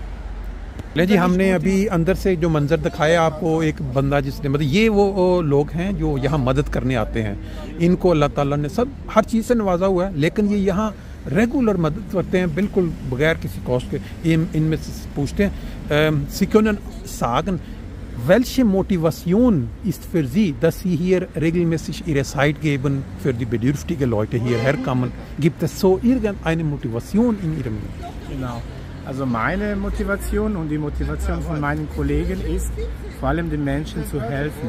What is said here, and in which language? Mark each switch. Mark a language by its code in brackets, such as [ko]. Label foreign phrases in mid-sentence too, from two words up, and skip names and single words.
[ur] لے جی، ہم نے ابھی اندر سے جو منظر دکھایا آپ کو، ایک بندہ جس نے مطلب یہ وہ لوگ ہیں جو یہاں مدد کرنے آتے ہیں. ان کو اللہ تعالیٰ نے سب ہر چیز سے نوازا ہوا ہے، لیکن یہ یہاں ریگولر مدد کرتے ہیں بالکل بغیر کسی کاسٹ کے. ان میں سے پوچھتے ہیں [de] Sie können sagen, welche Motivation ist für Sie, dass Sie hier regelmäßig Ihre Zeit geben für die bedürftigen Leute hierher kommen? Gibt es so irgendeine Motivation in Ihrem Leben? Genau. Also meine Motivation und die Motivation von meinen Kollegen ist, vor allem den Menschen zu helfen.